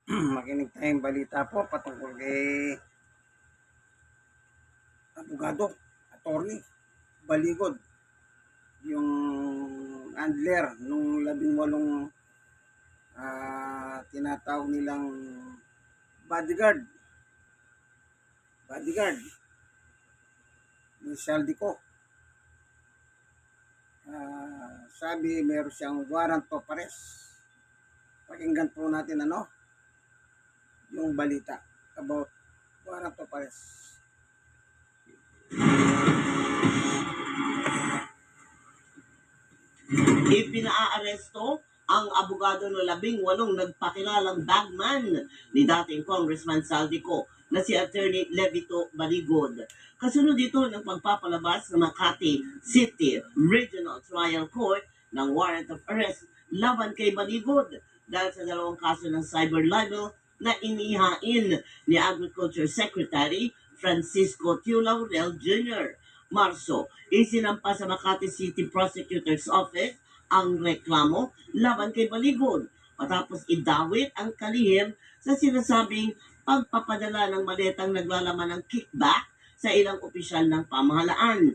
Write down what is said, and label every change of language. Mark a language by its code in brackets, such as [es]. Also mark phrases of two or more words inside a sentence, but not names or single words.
[tl] Makinig tayong balita po patungkol kay abogado, attorney, Baligod, yung handler nung 18 tinatawag nilang bodyguard ni Saldico. Sabi meron siyang [en] warrant of arrest. [tl] Pakinggan po natin yung balita [en] about warrant of arrest. [tl] Ipinaaresto ang abogado ng 18 nagpakilalang bagman ni dating Congressman Saldico na si Attorney Levito Baligod. Kasunod dito ng pagpapalabas ng Makati City Regional Trial Court ng [en] warrant of arrest [tl] laban kay Baligod dahil sa dalawang kaso ng [en] cyber libel [tl] na inihain ni Agriculture Secretary Francisco Tiu Laurel Jr. Marso, isinampa sa Makati City Prosecutor's Office ang reklamo laban kay Baligod matapos idawit ang kalihim sa sinasabing pagpapadala ng maletang naglalaman ng kickback sa ilang opisyal ng pamahalaan.